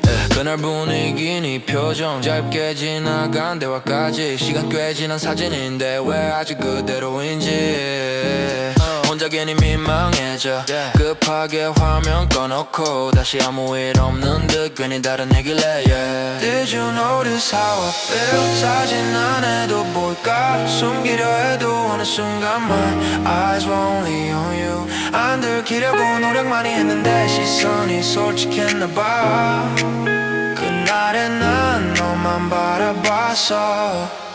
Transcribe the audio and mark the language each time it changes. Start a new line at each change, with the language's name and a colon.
Korean: 그날 분위기 네 표정 짧게 지나간 대화까지 시간 꽤 지난 사진인데 왜 아직 그대로인지 혼자 괜히 민망해져. 급하게 화면 꺼놓고 다시 아무 일 없는 듯 괜히 다른 얘기를 해.
English: Did you notice how I feel?
Korean: 사진 안 해도 볼까? 숨기려 해도 어느 순간만
English: Eyes were only on you.
Korean: 안 들키려고 노력 많이 했는데 시선이 솔직했나봐. 그날엔 난 너만 바라봤어.